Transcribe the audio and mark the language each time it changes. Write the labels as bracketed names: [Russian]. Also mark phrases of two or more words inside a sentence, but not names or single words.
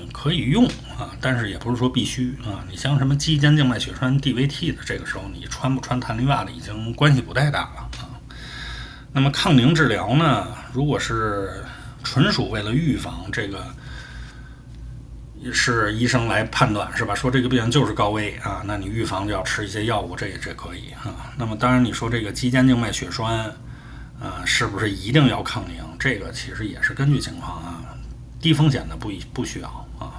[Chinese] 可以用啊，但是也不是說必須啊。你像什麼肌間靜脈血栓 DVT 的，這個時候你穿不穿彈力襪的已經關係不太大了啊。那麼抗凝治療呢，如果是純屬為了預防，這個是医生來判斷是吧？說這個病人就是高危啊，那你預防就要吃一些药物，这可以啊。那么当然你說這個肌間靜脈血栓是不是一定要抗凝？這個其實也是根據情況啊，低風險的不需要啊。